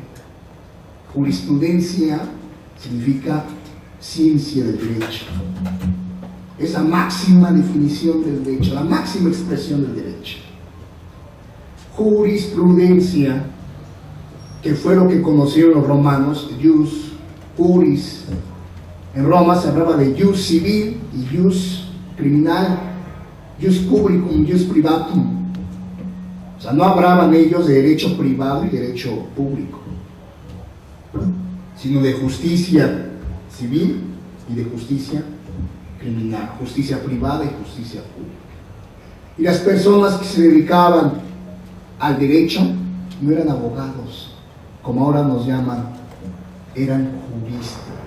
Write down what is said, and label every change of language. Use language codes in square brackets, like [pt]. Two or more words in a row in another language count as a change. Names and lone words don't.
[es] Jurisprudencia significa ciencia del derecho. Es la máxima definición del derecho, la máxima expresión del derecho. Jurisprudencia, que fue lo que conocieron los romanos, [la] jus, juris. [es] En Roma se hablaba de [la] jus civil [es] y [la] jus criminal, jus publicum, jus privatum. [es] O sea, no hablaban ellos de derecho privado y derecho público, sino de justicia civil y de justicia criminal, justicia privada y justicia pública. Y las personas que se dedicaban al derecho no eran abogados, como ahora nos llaman, eran juristas.